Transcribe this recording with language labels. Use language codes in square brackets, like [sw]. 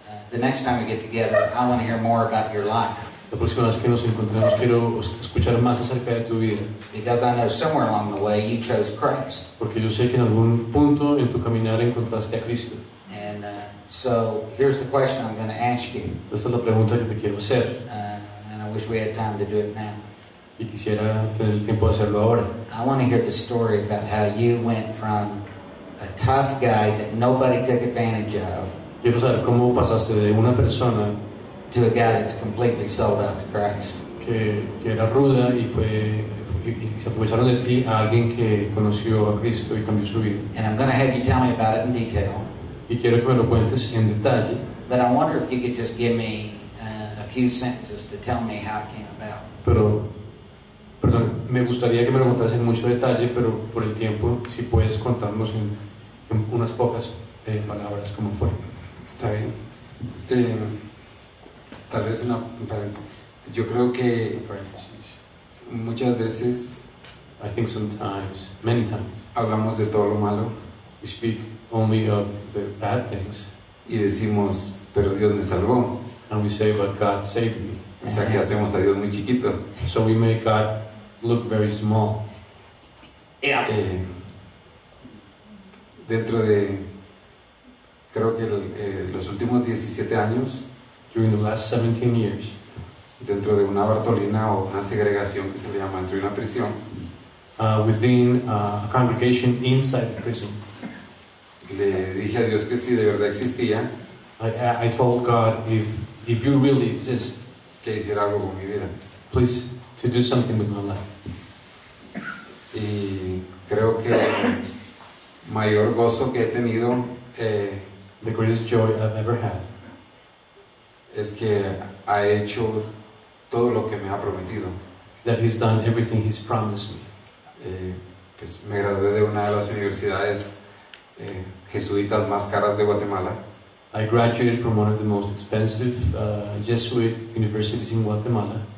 [en] The next time we get together, I want to hear more about your life, [es] La próxima vez que nos encontremos quiero escuchar más acerca de tu vida. [en] because I know somewhere along the way you chose Christ. [es] Porque yo sé que en algún punto en tu caminar encontraste a Cristo. [en] And so here's the question I'm going to ask you, [es] Esta es la pregunta que te quiero hacer. [en] and I wish we had time to do it now. [es] Y quisiera tener el tiempo de hacerlo ahora. [en] I want to hear the story about how you went from a tough guy that nobody took advantage of [es] Quiero saber cómo pasaste de una persona [en] to a guy that's completely sold out to Christ. [es] que era ruda y se aprovecharon de ti a alguien que conoció a Cristo y cambió su vida. [en] And I'm going to have you tell me about it in detail, [es] Y quiero que me lo cuentes en detalle, [en] but I wonder if you could just give me a few sentences to tell me how it came about. [es] perdón, me gustaría que me lo contaras en mucho detalle, pero por el tiempo, si puedes contarnos en unas pocas palabras cómo fue. Está bien. Tal vez un paréntesis. Yo creo que muchas veces [en] I think sometimes, many times, [es] hablamos de todo lo malo [en] we speak only of the bad things, [es] y decimos, pero Dios me salvó. [en] and we say, but God saved me. [es] O sea que hacemos a Dios muy chiquito. [en] So we make God look very small. Yeah. [es] Dentro de, creo que los últimos 17 años, [en] During the last 17 years, [es] dentro de una Bartolina o una segregación que se le llama, dentro de una prisión, [en] within a congregation inside the prison, [es] le dije a Dios que si de verdad existía, [en] I told God, if you really exist, [es] que hiciera algo con mi vida. [en] please to do something with my life. [es] Y creo que el mayor gozo que he tenido [en] The greatest joy I've ever had [es] es que ha hecho todo lo que me ha prometido. [en] that He's done everything He's promised me. [es] Pues me gradué de una de las universidades jesuitas más caras de Guatemala. [en] I graduated from one of the most expensive Jesuit universities in Guatemala